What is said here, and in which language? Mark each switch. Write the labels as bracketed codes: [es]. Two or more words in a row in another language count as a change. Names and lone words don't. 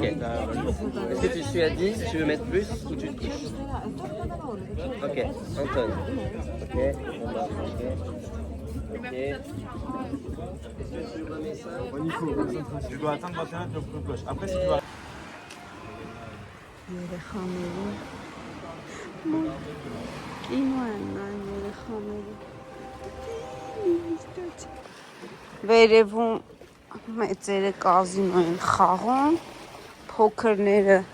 [fr] Est-ce que tu suis à 10, tu veux mettre plus ou tu te touches? Ok, Anton. Ok. Ok. Tu dois atteindre 21 avec le coup de cloche. Après, si tu vas... [hy] Երեխաների կինո են նայում երեխաների վերևում մեծերը կազինո են խաղում, փոքրները